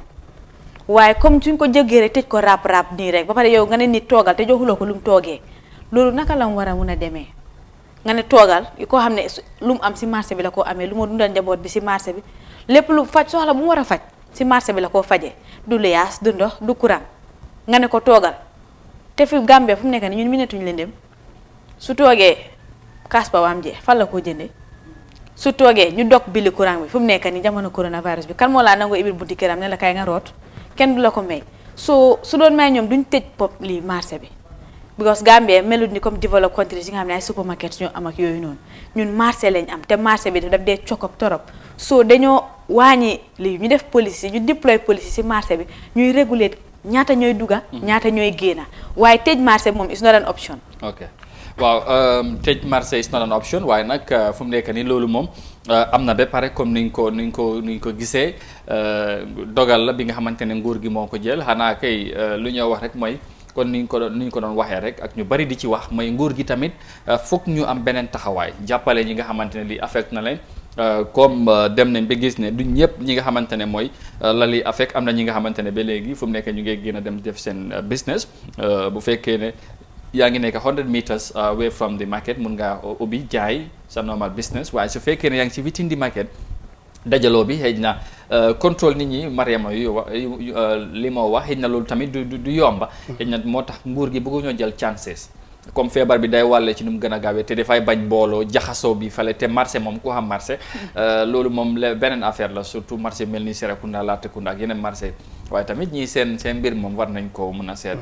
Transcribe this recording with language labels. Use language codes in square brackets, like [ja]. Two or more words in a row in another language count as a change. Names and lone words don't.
[wo] waaye comme suñ ko jógee rek tëj ko rap nii rek ba pare yow nga ne nit toogal te joxuloo ko lu mu toogee loolu naka la mu war a mun a demee nga ne toogal koo xam ne lu mu am si marché bi la koo amee lu ma dundal njaboot bi si marché bi lépp lu faj soxla bu mu war a faj si marché bi la koo fajee du luyaas du ndox du courant nga ne ko toogal te fi Gambie fu mu nekk nii ñun minetuñ leen dem su toogee kaas ba waam jee fan la koo jëndee su toogee ñu dog bili courant bi fu mu nekk nii jamono coronavirus bi kan moo laa nangoo ibil bunti këram ne la kay nga root kenn du la ko may su doon may ñoom duñ tëj pop lii marché bi because Gambia melut ni comme [en] developed countries [wo] yi nga xam ne ay supermarket ñoo am ak yooyu noonu ñun marché lañ am te marché bi daf dee cokop torop so dañoo wàññi lii ñu def police yi ñu deploy police si marché bi ñuy réguler ñaata ñooy dugga ñaata ñooy génna waaye tëj marché moom [en] is not an option. [wo] ok waaw tëj marché [en] is not an option [wo] waaye nag fu mu nekk nii loolu moom am na ba pare comme niñ ko gisee dogal la bi nga xamante ne nguur gi moo ko jël xanaa kay lu ñoo wax rek mooy kon niñ ko doon waxee rek ak ñu bari di ci wax mooy nguur gi tamit foog ñu am beneen taxawaay jàppale ñi nga xamante ne li affect na leen comme dem nañ ba gis ne du ñëpp ñi nga xamante ne mooy la li affect am na ñi nga xamante ne ba léegi fu mu nekk ñu ngi gën a dem def seen business bu fekkee ne yaa ngi nekk [en] 100 meters away from the market [wo] mun ngaa ubbi jaay sa normal business waaye su fekkee ne yaa ngi ci [en] within the market [wo] dajaloo bi xëy na contrôle nit ñi Mariama li moo wax xëy na loolu tamit du yomba xëy na moo tax nguur gi bëggu ñoo jël chances comme feebar bi day wàlle ci nu mu gën a gaawee te dafay bañ booloo jaxasoo bi fale te marché moom ku xam marché loolu moom beneen affaire la surtout marché mel ni Serekunda Latrikunda ak yeneen marché waaye tamit ñii seen mbir moom war nañ ko mën a seet